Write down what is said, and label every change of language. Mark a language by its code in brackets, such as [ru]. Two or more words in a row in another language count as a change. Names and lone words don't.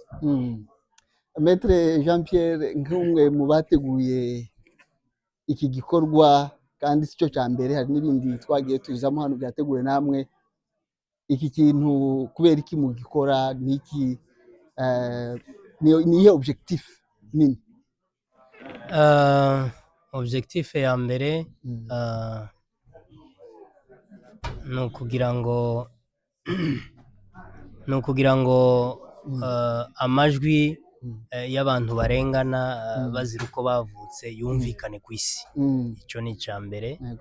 [rw] Maître Jean Pierre, nk'umwe mu bateguye iki gikorwa kandi sicyo cya mbere, hari n'ibindi twagiye tuzamo hano byateguwe namwe, iki kintu kubera iki mu gikora, niki niye objectif nini? Objectif ya mbere ni ukugira ngo amajwi y'abantu barengana bazira uko bavutse yumvikane ku isi. Icyo ni icya mbere.